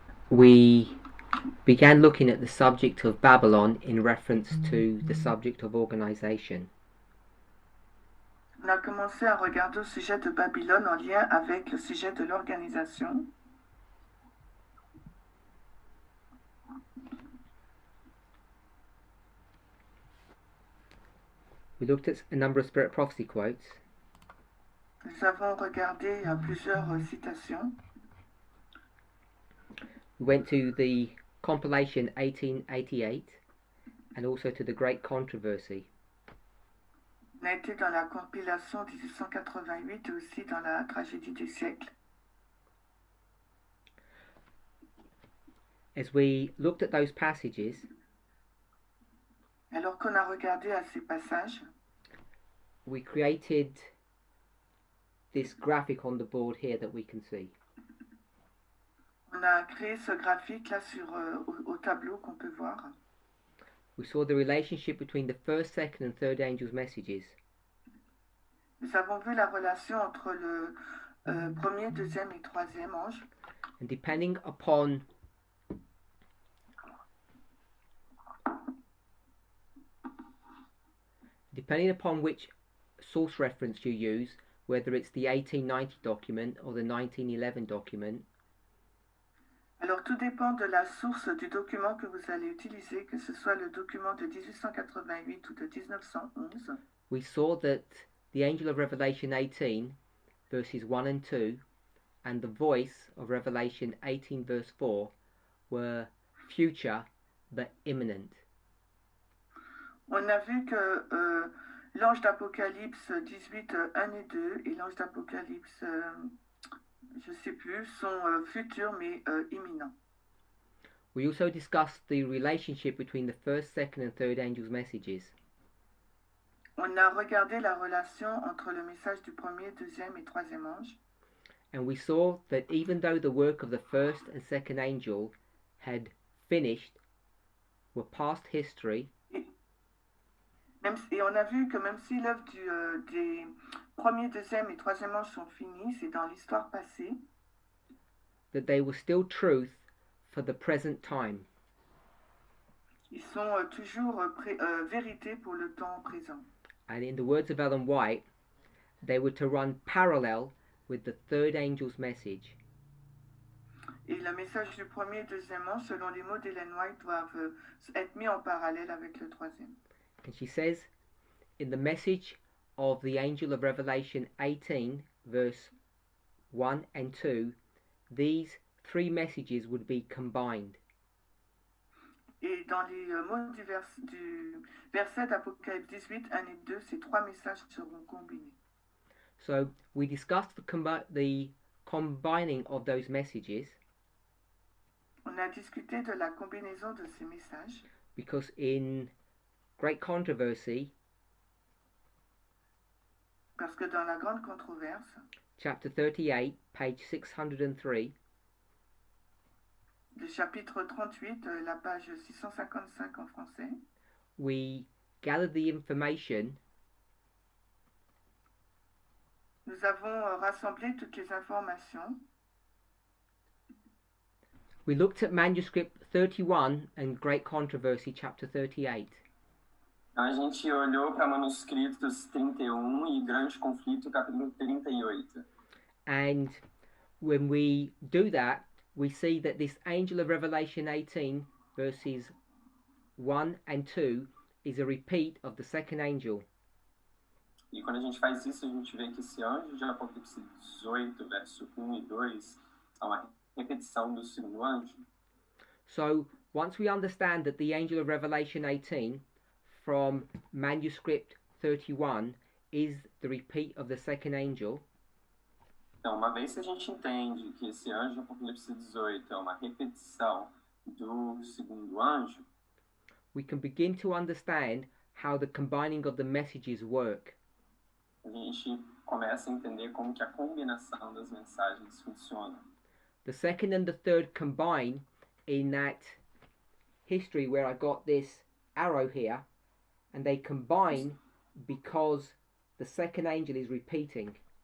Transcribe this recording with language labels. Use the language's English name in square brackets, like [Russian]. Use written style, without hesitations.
[English] we began looking at the subject of Babylon in reference to the subject of organization. [French] on a commencé à regarder au sujet de Babylone en lien avec le sujet de l'organisation. [English] We looked at a number of spirit prophecy quotes. [French] Nous avons regardé plusieurs citations. [English] We went to the compilation 1888 and also to the Great Controversy. [French] On a été dans la compilation 1888 et aussi dans la tragédie des siècles. [English] As we looked at those passages, [French] Alors qu'on a regardé à ces passages, [English] we created this graphic on the board here that we can see. [French] on a créé ce graphique là au tableau qu'on peut voir. [English] We saw the relationship between the first, second and third angels' messages. [French] Nous avons vu la relation entre le premier, deuxième et troisième ange. [English] And depending upon which source reference you use, whether it's the 1890 document or the 1911 document, [French] alors tout dépend de la source du document que vous allez utiliser, que ce soit le document de 1888 ou de 1911. [English] we saw that the angel of Revelation 18 verses 1 and 2 and the voice of Revelation 18 verse 4 were future but imminent. [French] On a vu que l'ange d'Apocalypse 18, 1 et 2 et l'ange d'Apocalypse, je ne sais plus, sont futurs mais imminents. [English] We also discussed the relationship between the first, second and third angels' messages. [French] On a regardé la relation entre le message du premier, deuxième et troisième ange. [English] And we saw that even though the work of the first and second angel had finished, were past history, [French] Et on a vu que même si l'œuvre des premier, deuxième et troisième ange sont finis, c'est dans l'histoire passée, [English] that they were still truth for the present time. [French] Ils sont toujours vérité pour le temps présent. [English] And in the words of Ellen White, they were to run parallel with the third angel's message. [French] Et le message du premier et deuxième ange, selon les mots d'Ellen White, doivent être mis en parallèle avec le troisième. [English] And she says, in the message of the angel of Revelation 18, verse 1 and 2, these three messages would be combined. [French] Et dans les mots du verset d'Apocalypse 18, 1 et 2, ces trois messages seront combinés. [English] So we discussed the combining of those messages. [French] On a discuté de la combinaison de ces messages. [English] Because in Great Controversy, [French] parce que dans la grande controverse, [English] chapter 38, page 603, [French] le chapitre 38, la page 655 en français, [English] we gathered the information. [French] Nous avons rassemblé toutes les informations. [English] We looked at manuscript 31 and Great Controversy, chapter 38. [Portuguese] A gente olhou para manuscritos 31 e Grande Conflito, capítulo 38. [English] And when we do that, we see that this angel of Revelation 18, verses 1 and 2, is a repeat of the second angel. [Portuguese] E quando a gente faz isso, a gente vê que esse anjo de Apocalipse 18, verso 1 e 2, é uma repetição do segundo anjo. [English] So, once we understand that the angel of Revelation 18 from manuscript 31 is the repeat of the second angel, [Portuguese] então, uma vez que a gente entende que esse anjo de Apocalipse 18 é uma repetição do segundo anjo, [English] we can begin to understand how the combining of the messages work. [Portuguese] A gente começa a entender como que a combinação das mensagens funciona. [English] The second and the third combine in that history where I got this arrow here, and they combine because the second angel is repeating.